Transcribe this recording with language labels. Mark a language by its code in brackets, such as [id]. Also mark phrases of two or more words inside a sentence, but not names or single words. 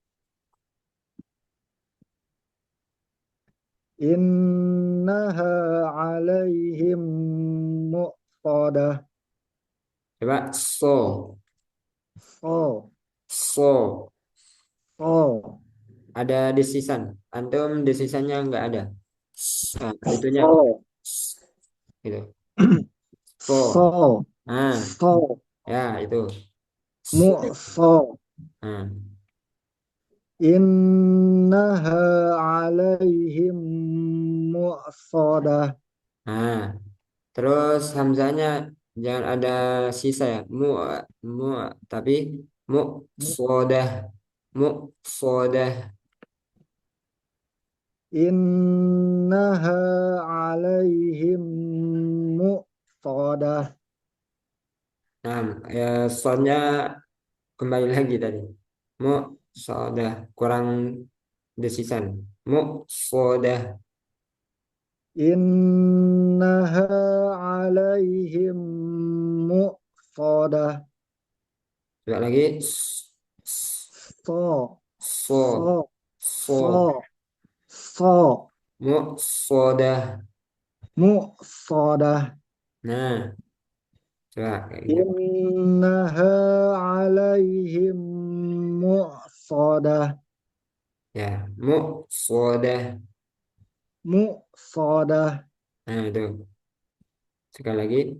[ar] إنها عليهم مؤصدة. [id] Coba so. So, So. so, Ada desisan. Antum desisannya nggak ada. Nah, itunya. so, Gitu. So. so, Nah, so, ya itu. muqso. Nah, [ar] إنها عليهم مؤصدة. [id] nah. Terus hamzanya jangan ada sisa ya. Mu, tapi mu sodah, mu sodah. [ar] إنها عليهم مؤصدة. [id] Nah, ya soalnya kembali lagi tadi. Mu sodah kurang desisan. [ar] Mu sodah. إنها عليهم مؤصدة. [id] Coba lagi. So, So, so, so, so, so. [ar] mu sodah. muqsadah. [id] Nah, coba kayak gitu. [ar] إنها عليهم مؤصدة. [id] Ya, [ar] muqsadah. Muqsadah. [id] Nah, itu. Sekali lagi.